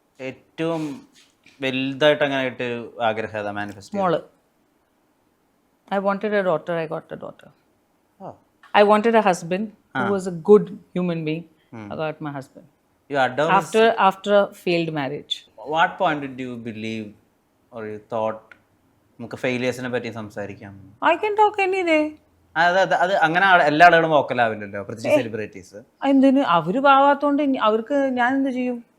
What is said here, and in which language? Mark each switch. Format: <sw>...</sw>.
<ml>ഏറ്റവും വലുതായിട്ട് അങ്ങനെ ആയിട്ട് ആഗ്രഹം ഏതാ മാനിഫെസ്റ്റ്? മോള്.</ml> <en>I wanted a daughter, I got a daughter. I wanted a husband who was a good human being. I got my husband. You adore After a failed marriage. what point did you believe or you thought</en> <ml>നമുക്ക് ഫെയിലിയേഴ്സിനെ പറ്റി സംസാരിക്കാം?</ml> <en>I can talk any day.</en> <ml>അത് അങ്ങനെ എല്ലാ ആളുകളും വോക്കലാവില്ലല്ലോ, പ്രത്യേകിച്ച് celebrities. എന്തിന്? അവര് പാവാത്തോണ്ട് അവർക്ക് ഞാൻ എന്ത് ചെയ്യും?</ml>